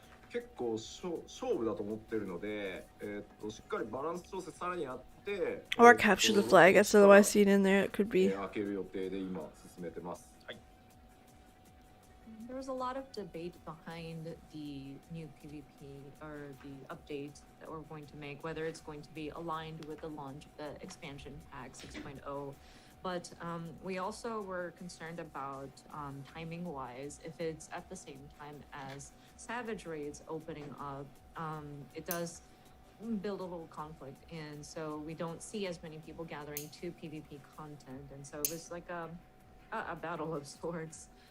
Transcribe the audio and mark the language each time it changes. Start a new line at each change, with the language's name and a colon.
Japanese: 結構勝負だと思ってるので、しっかりバランス調整さらにやって、
English: Or capture the flag, as otherwise seen in there, it could be.
Japanese: 開ける予定で今進めてます。はい。
English: There was a lot of debate behind the new PvP or the update that we're going to make, whether it's going to be aligned with the launch of the expansion pack 6.0. But we also were concerned about timing-wise, if it's at the same time as Savage Raids opening up, it does build a little conflict, and so we don't see as many people gathering to PvP content, and so it was like a battle of sorts.